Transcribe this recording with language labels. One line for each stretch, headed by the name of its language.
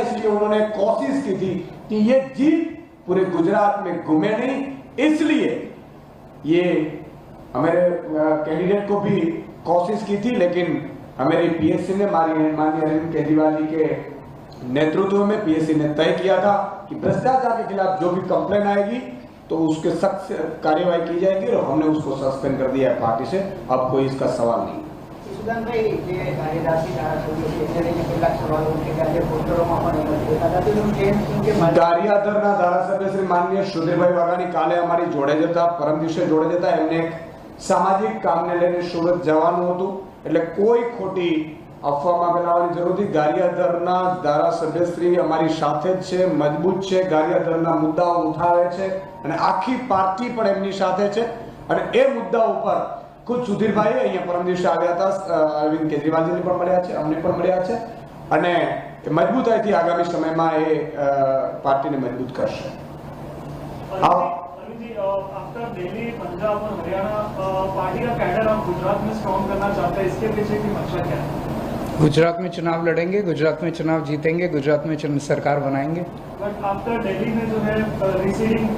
Hindi: इसलिए उन्होंने कोशिश की थी कि ये जीत पूरे गुजरात में घूमे नहीं, इसलिए ये हमारे कैंडिडेट को भी कोशिश की थी। लेकिन हमारी पीएससी ने माननीय अरविंद केजरीवाल जी के नेतृत्व में पीएससी ने तय किया था कि भ्रष्टाचार के खिलाफ जो भी कंप्लेन आएगी तो उसके सख्त कार्यवाही की जाएगी और हमने उसको सस्पेंड कर दिया है पार्टी से। अब कोई इसका सवाल नहीं।
Gujarati: ગારિયાદરના ધારાસભ્ય શ્રી માનનીય સુધીરભાઈ વાઘાણી કાલે અમારી જોડે જતા, પરમ દિવસે જોડે જતા એમને એક સામાજિક કામને લઈને સુરત જવાનું હતું, એટલે કોઈ ખોટી અફવામાં ફેલાવવાની જરૂર નથી. ગારિયાદરના ધારાસભ્યશ્રી અમારી સાથે જ છે, મજબૂત છે, ગારિયાદરના મુદ્દાઓ ઉઠાવે છે અને આખી પાર્ટી પણ એમની સાથે છે. અને એ મુદ્દા ઉપર ખુદ સુધીરભાઈ અહીંયા પરમ દિવસે આવ્યા હતા, અરવિંદ કેજરીવાલજીને પણ મળ્યા છે, અમને પણ મળ્યા છે અને મજબૂતાઈથી આગામી સમયમાં એ પાર્ટીને મજબૂત કરશે.
Hindi: आफ्टर दिल्ली, पंजाब और हरियाणा पार्टी का कैडर आप गुजरात में स्ट्रॉन्ग करना चाहते हैं, इसके पीछे की मंशा क्या है? गुजरात में चुनाव लड़ेंगे, गुजरात में चुनाव जीतेंगे, गुजरात में सरकार बनाएंगे.
English: but after
Hindi: दिल्ली में जो है रिसीडिंग